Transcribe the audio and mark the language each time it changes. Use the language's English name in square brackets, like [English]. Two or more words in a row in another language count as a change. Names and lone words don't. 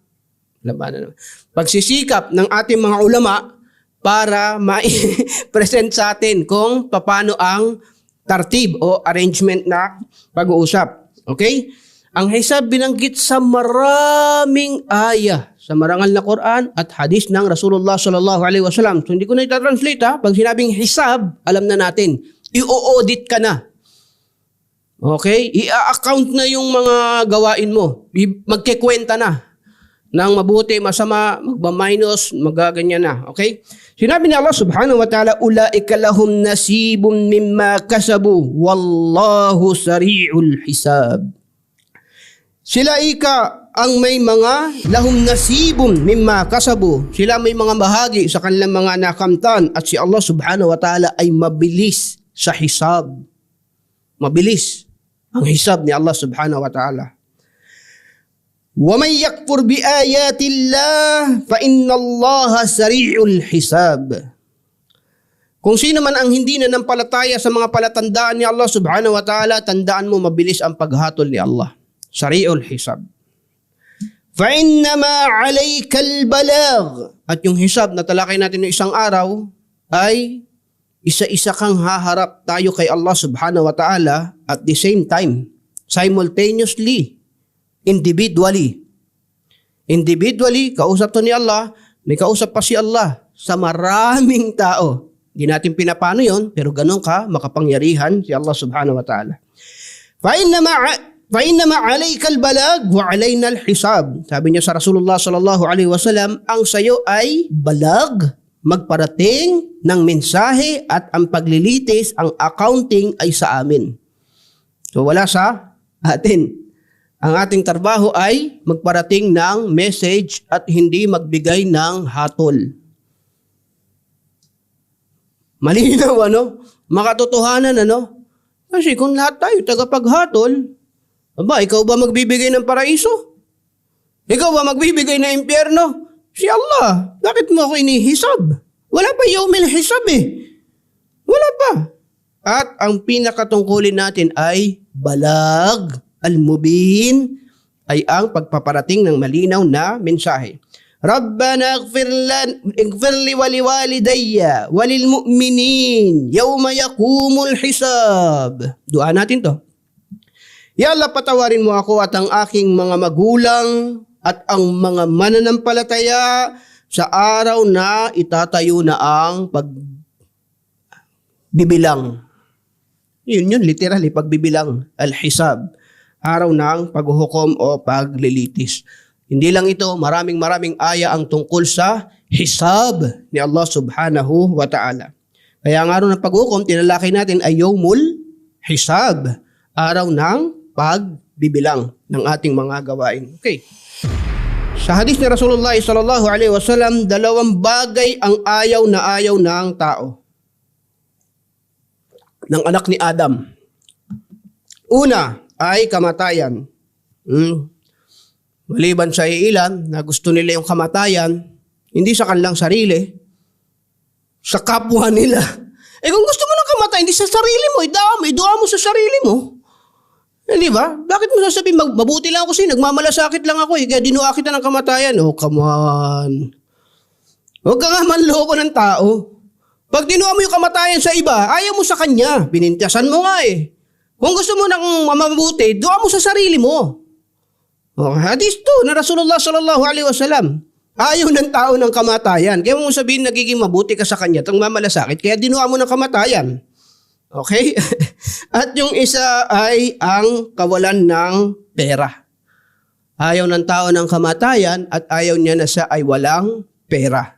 [Filipino] Pagsisikap ng ating mga ulama para ma-present sa atin kung paano ang tartib o arrangement na pag-uusap. Okay? Ang hisab binanggit sa maraming ayah, sa marangal na Quran at hadis ng Rasulullah [Arabic] صلى الله عليه وسلم. [Filipino] So hindi ko na ita-translate ha. Pag sinabing hisab, alam na natin. I-audit ka na. Okay? I-account na yung mga gawain mo. Magkikwenta na. Nang mabuti, masama, magba-minus, magaganyan na. Okay? Sinabi ni [Arabic] الله سبحانه وتعالى أولئك لهم نصيب مما كسبوا والله سريع الحساب. [Filipino] Sila ang may mga [Arabic] لهم نصيب مما كسبوا. [Filipino] Sila may mga bahagi sa kanilang mga nakamtan at si Allah [Arabic] سبحانه وتعالى [Filipino] ay mabilis sa hisab. Mabilis ang hisab ni Allah [Arabic] سبحانه وتعالى. وَمَنْ يَكْفُرْ بِآيَاتِ اللَّهِ فَإِنَّ اللَّهَ سَرِيعُ الْحِسَابِ. [Filipino] Kung sino man ang hindi nanampalataya sa mga palatandaan ni Allah [Arabic] سبحانه وتعالى, [Filipino] tandaan mo mabilis ang paghatol ni Allah. [Arabic] سريع الحساب. فَإِنَّمَا عَلَيْكَ الْبَلَاغِ. [Filipino] At yung hisab na talakay natin ng isang araw ay isa-isa kang haharap tayo kay Allah [Arabic] سبحانه وتعالى [English] at the same time, simultaneously, individually, [Filipino] kausap to ni Allah, may kausap pa si Allah sa maraming tao. Hindi natin pinapano yon, pero ganun ka makapangyarihan si Allah [Arabic] سبحانه وتعالى. فَإِنَّمَا عَلَيْكَ الْبَلَاغُ وَعَلَيْنَا الْحِسَابُ. [Filipino] Sabi niya sa Rasulullah [Arabic] صلى الله عليه وسلم, [Filipino] ang sayo ay balag, magparating ng mensahe at ang paglilitis, ang accounting ay sa amin. So wala sa atin. Ang ating trabaho ay magparating ng message at hindi magbigay ng hatol. Malinaw, makatotohanan, Kasi kung lahat tayo tagapaghatol, ikaw ba magbibigay ng paraiso? Ikaw ba magbibigay ng impyerno? Si Allah. Bakit mo ako inihisab? Wala pa [Arabic] يوم الحساب [Filipino] eh. Wala pa. At ang pinakatungkulin natin ay balag. Al-mubin ay ang pagpaparating ng malinaw na mensahe. [Arabic] ربنا اغفر لي ولوالدي وللمؤمنين يوم يقوم الحساب. [Filipino] Dua natin to. Ya Allah, patawarin mo ako at ang aking mga magulang at ang mga mananampalataya sa araw na itatayo na ang pagbibilang. Yun, literally, pagbibilang. Al-hisab. Araw ng paghuhukom o paglilitis. Hindi lang ito, maraming aya ang tungkol sa hisab ni Allah [Arabic] سبحانه وتعالى. [Filipino] Kaya ang araw ng paghukom, tinalakay natin ay [Arabic] يوم الحساب, [Filipino] araw ng pagbibilang ng ating mga gawain. Okay. Sa hadis ni Rasulullah [Arabic] صلى الله عليه وسلم, [Filipino] dalawang bagay ang ayaw ng tao, ng anak ni Adam. Una ay kamatayan. Maliban sa ilan na gusto nila yung kamatayan, hindi sa kanilang sarili, sa kapwa nila. Kung gusto mo ng kamatayan, hindi sa sarili mo, idua mo sa sarili mo. Di ba? Bakit mo sasabihin, mabuti lang ako sa'yo, nagmamalasakit lang ako kaya dinuha kita ng kamatayan. [English] Oh, come on. [Filipino] Huwag ka nga manloko ng tao. Pag dinuha mo yung kamatayan sa iba, ayaw mo sa kanya. Binintiyasan mo nga eh. Kung gusto mo ng mabuti, dua mo sa sarili mo. Oh, hadis to na Rasulullah [Arabic] صلى الله عليه وسلم. [Filipino] Ayaw ng tao ng kamatayan. Kaya mo sabihin nagiging mabuti ka sa kanya, itong mamalasakit, kaya dinuha mo ng kamatayan. Okay? At yung isa ay ang kawalan ng pera. Ayaw ng tao ng kamatayan at ayaw niya na siya ay walang pera.